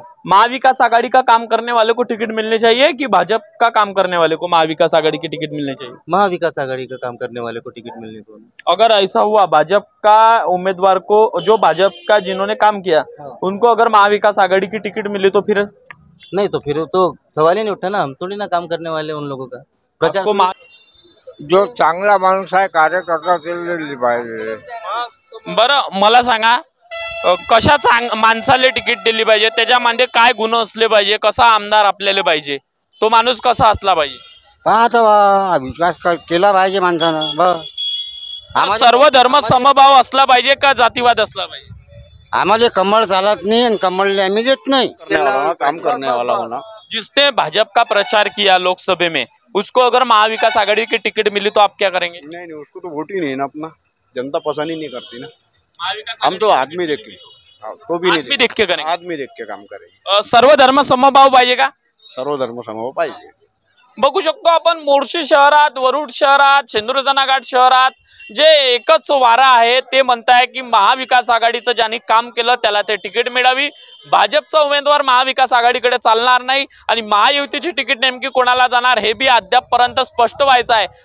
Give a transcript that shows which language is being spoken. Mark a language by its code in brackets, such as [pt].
[hi] महाविकास आघाड़ी का काम करने वाले को टिकट मिलनी चाहिए कि भाजपा का काम करने वाले को महाविकास आघाड़ी की टिकट मिलनी चाहिए? महाविकास आघाड़ी का काम करने वाले को टिकट मिलने को। अगर ऐसा हुआ भाजपा का उम्मीदवार को, जो भाजपा का जिन्होंने काम किया उनको अगर महाविकास आघाड़ी की टिकट मिली तो फिर नहीं, तो फिर तो सवाल ही नहीं उठा ना। हम थोड़ी ना काम करने वाले उन लोगों का प्रचार को। [mr] जो चांगला माणूस आहे, कार्यकर्ता दिली पाहिजे। बरं मला सांगा, कशा माणसाला तिकीट दिली पाहिजे, त्याच्यामध्ये काय गुण असले पाहिजे, कसा आमदार आपल्याला पाहिजे, तो माणूस कसा असला पाहिजे? आता विकास केला पाहिजे माणसानं। सर्व धर्म समभाव असला पाहिजे का जातीवाद असला पाहिजे? आम्हाला कमळ चालत नाही आणि कमळले आम्ही देत नाही। [hi] काम करने वाला होना। जिसने भाजपा का प्रचार किया लोकसभा में उसको अगर महाविकास आघाड़ी की टिकट मिली तो आप क्या करेंगे? नहीं, उसको तो वोट ही नहीं ना, अपना जनता पसंद ही नहीं करती ना। हम तो आदमी देख के, तो भी नहीं देख के करेंगे, आदमी देख के काम करेंगे। [mr] सर्व धर्म समभाव पाहिजे का? सर्व धर्म समभाव पाहिजे। बघू शकतो आपण मोर्शी शहरात, वरुड शहरात, सिंधुदुर्ग घाट शहरात जे एकच वारा आहे ते म्हणताय की महाविकास आघाडीचं ज्यांनी काम केलं त्याला ते तिकीट मिळावी, भाजपचा उमेदवार महाविकास आघाडीकडे चालणार नाही आणि महायुतीची तिकीट नेमकी कोणाला जाणार हे बी अद्यापपर्यंत स्पष्ट व्हायचं आहे।